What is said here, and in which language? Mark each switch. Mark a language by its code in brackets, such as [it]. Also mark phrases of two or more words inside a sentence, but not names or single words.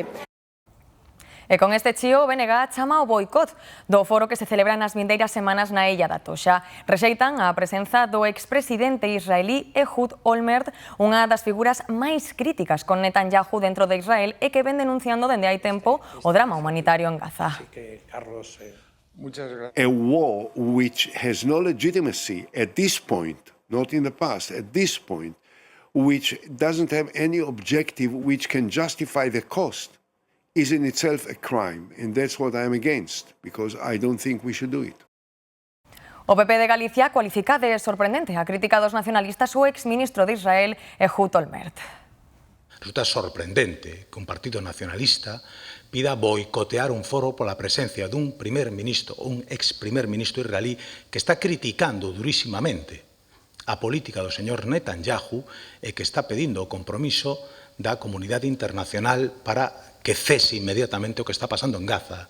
[gl] E con este chío, o BNG chama o boicot do foro que se celebra nas vindeiras semanas na Illa da Toxa. Rexeitan a presenza do expresidente israelí Ehud Olmert, unha das figuras máis críticas con Netanyahu dentro de Israel e que ven denunciando dende hai tempo o drama humanitario en Gaza. [en] A war which has no legitimacy at this point, not in the past, at this point, which doesn't have any objective which can justify the cost, is in itself a crime, and that's what I'm against, because I don't think we should do it. [gl] O PP de Galicia cualifica de sorprendente a crítica dos nacionalistas o exministro de Israel, Ehud Olmert. Resulta sorprendente que un partido nacionalista pida boicotear un foro pola presencia dun primer ministro ou un ex primer ministro israelí que está criticando durísimamente a política do señor Netanyahu e que está pedindo o compromiso da comunidade internacional para que cese inmediatamente o que está pasando en Gaza.